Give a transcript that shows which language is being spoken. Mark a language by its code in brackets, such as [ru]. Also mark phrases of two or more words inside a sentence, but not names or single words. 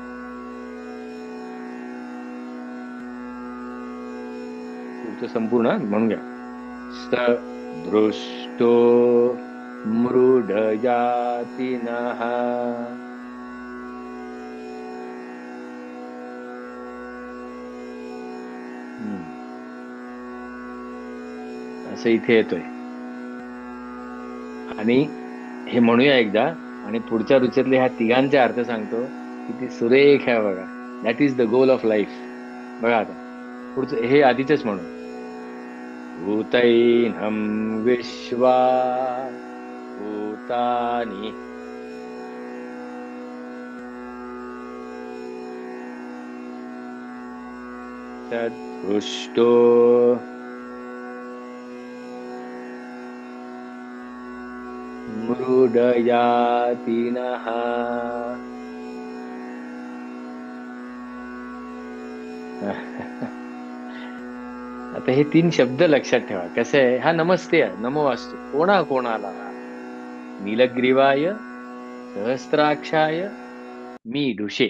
[mr] पुढचं संपूर्ण म्हणून घ्या. [sa] स दृष्टो मृडयाति नः. [mr] असं इथे येतोय. आणि हे म्हणूया एकदा, आणि पुढच्या रुचेतले ह्या तिघांचे अर्थ सांगतो. किती सुरेख आहे बघा. [en] That is the goal of life. [mr] बघा आता पुढचं हे आधीच म्हणू. [sa] भूतैनं विश्वा भूतानि. तदृष्टो मृडयाति नः. [mr] आता हे तीन शब्द लक्षात ठेवा. कसं आहे, हा नमस्ते आहे, नमो असतो कोणाला? [sa] नीलग्रीवाय सहस्त्राक्षाय मी ढुशे.